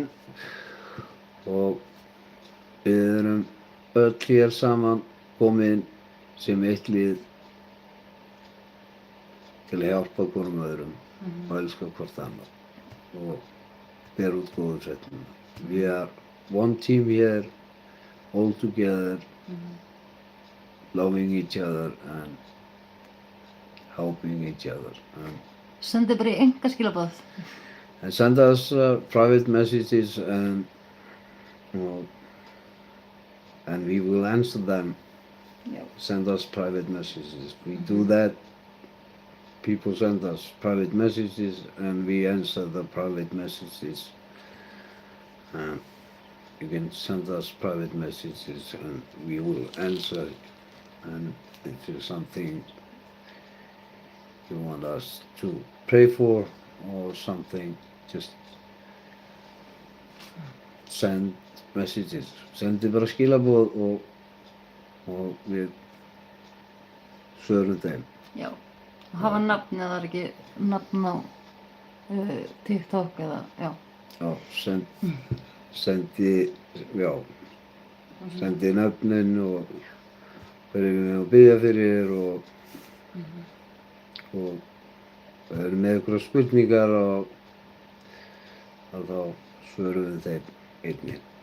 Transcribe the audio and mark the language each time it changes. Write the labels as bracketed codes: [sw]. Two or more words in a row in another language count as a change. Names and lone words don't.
[is] Og við erum öll hér saman komin sem eitt lið til að hjálpa hvorum öðrum og elska hvort annað og bera út góðu fréttirnar. [en] We are one team here, all together, loving each other and helping each other. [is] Sendi bara í einkaskilaboð. [en] And send us private messages and we will answer them. [is] Já. [en] Send us private messages. We do that. People send us private messages and we answer the private messages. You can send us private messages and we will answer. And if there's something you want us to pray for or something, just send messages. [is] Sendi bara skilaboð og við svörum þeim. Já. Og hafa nafn eða er ekki nafn á TikTok eða, já. Já, sendi nöfnin og hverju við erum að biðja fyrir og það eru með einhverjar spurningar og þá svörum við þeim einnig.